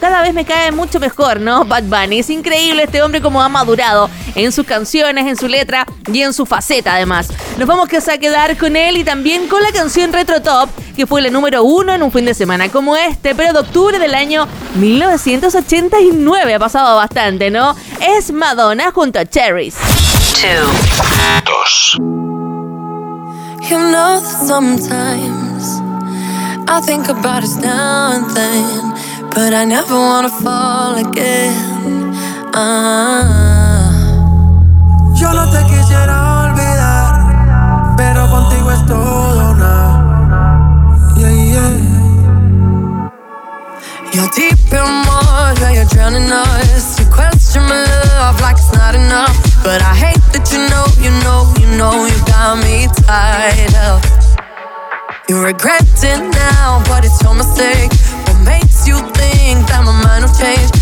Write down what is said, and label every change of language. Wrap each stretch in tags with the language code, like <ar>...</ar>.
<es>Cada vez me cae mucho mejor, ¿no? Bad Bunny, es increíble este hombre cómo ha madurado en sus canciones, en su letra y en su faceta, además. Nos vamos a quedar con él y también con la canción Retro Top, que fue la número uno en un fin de semana como este, pero de octubre del año 1989. Ha pasado bastante, ¿no? Es Madonna junto a Cherries.</es> <en>You know that sometimes I think about us now and then, but I never wanna fall again.</en> <es>Yo no te quisiera olvidar, pero contigo es todo o nada.</es> <en>Yeah, yeah. You're deep in water, you're drowning us. You question my love like it's not enough. But I hate that you know, you know, you know you got me tied up. You regret it now, but it's your mistake. What makes you think that my mind will change?</en>